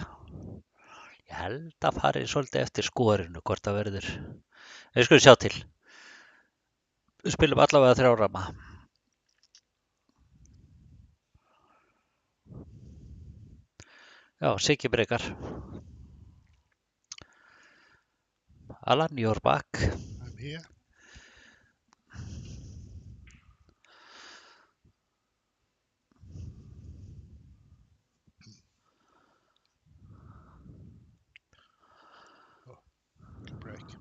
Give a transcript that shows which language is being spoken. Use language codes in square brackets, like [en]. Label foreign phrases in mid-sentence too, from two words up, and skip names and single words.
[is] Ég held að fari svolítið eftir skorinu hvort það verður. Við skulum sjá til. Við spilum allavega 3 ramma. Já, Siggi breykar. [en] Alan, you're back. I'm here. Oh, good break.